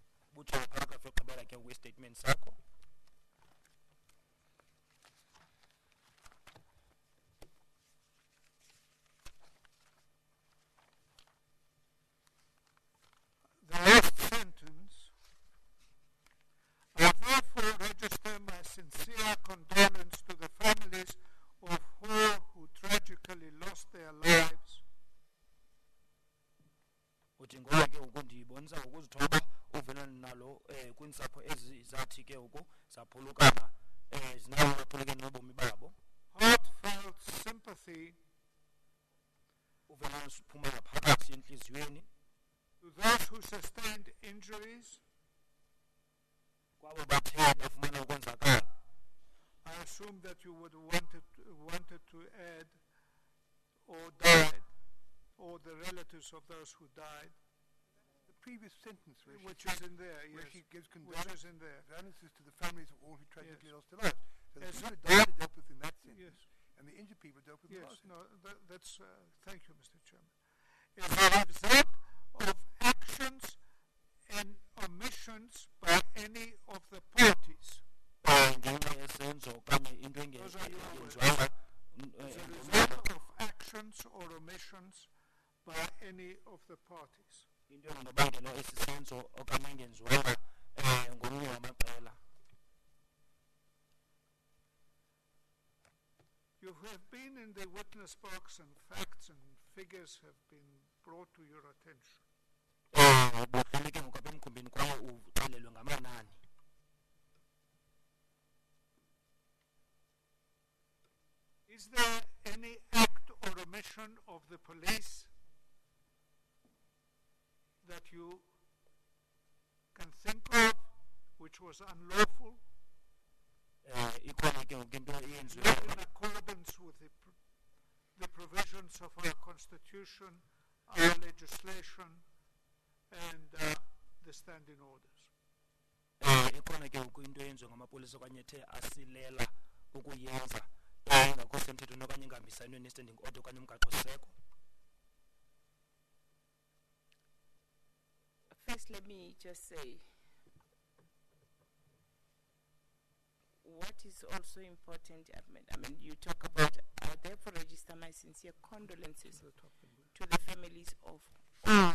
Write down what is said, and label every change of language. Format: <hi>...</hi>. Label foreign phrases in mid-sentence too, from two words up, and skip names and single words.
<en>the last sentence, I therefore register my sincere condolence to the families of all who tragically lost their lives.</en> <xh>kwiintsapho ezi zathi ke ngoku zaphulukana zinabo baphulukene nobomi babo.</xh> <en>Heartfelt sympathy</en> <xh>uvela uphuma ngaphakathi entliziyweni</xh> <en>to those who sustained injuries.</en> <xh>kwabo bathe bafumana ukonzakala.</xh> <en>I assume that you would wanted to add or died, or the relatives of those who died. The previous sentence, Which is in there, where yes. she gives Which is in there. condolences to the families of all who tragically lost their lives. So the Yes. people who died are dealt with in that sentence, Yes. and the injured people are dealt with in the Yes, last no, that's, thank you, Mr. Chairman. Is a result of actions and omissions by any of the parties.</en> <xh>ngenxa yesenzo okanye into</xh> <en>Those are your words.</en> <xh>engenziwanga</xh> <en>As a result of actions or omissions by any of the parties.</en> <xh>into engunobangela esi senzo okanye engenziwanga ngomnye wamaqela.</xh> <en>You have been in the witness box and facts and figures have been brought to your attention.</en> <xh>Buhleli ke ngoku apha emkhumbini kwaye uxelelwe ngamanani.</xh> <en>Is there any act or omission of the police that you can think of which was unlawful,</en> <xh>ikhona ke ngoku into eyenziwe</xh> <en>not in accordance with the provisions of our constitution, our legislation, and the standing orders?</en> <xh>ikhona ke ngoku into eyenziwe ngamapolisa okanye ethe asilela ukuyenza engakho semthethweni okanye engahambisani ne-</xh> <en>standing order</en> <xh>okanye umgaqo-siseko.</xh> <en>First, let me just say, what is also important, I mean, you talk about, I therefore register my sincere condolences to the families of all.</en>